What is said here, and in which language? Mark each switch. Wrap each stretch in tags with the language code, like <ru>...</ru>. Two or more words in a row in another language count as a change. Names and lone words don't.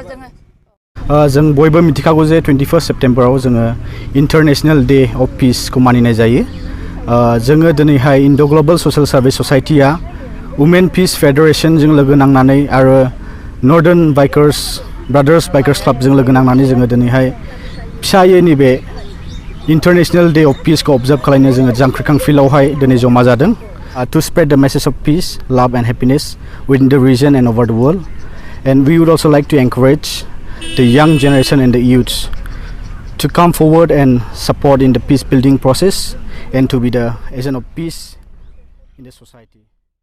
<brx>जों बयबो मिथिखागौ जे 21 सेप्टेम्बराव जोङो इन्टारनेशनेल डे अफ पिसखौ मानिनाय जायो जोङो दिनैहाय इन्ड' ग्लबेल ससियेल सार्भिस ससाइटिया वुमेन पिस फेडारेशनजों लोगो नांनानै आरो नर्दार्न ब्रादार्स बाइकार्स क्लाबजों लोगो नांनानै जोङो दिनैहाय फिसायै नैबे इन्टारनेशनेल डे अफ पिसखौ अबजार्भ खालामनो जोङो जांख्रिखां फिल्डआवहाय दिनै जमा जादों</brx> <en>to spread the message of peace, love and happiness within the region and over the world. And we would also like to encourage the young generation and the youths to come forward and support in the peace building process and to be the agent of peace in the society.</en>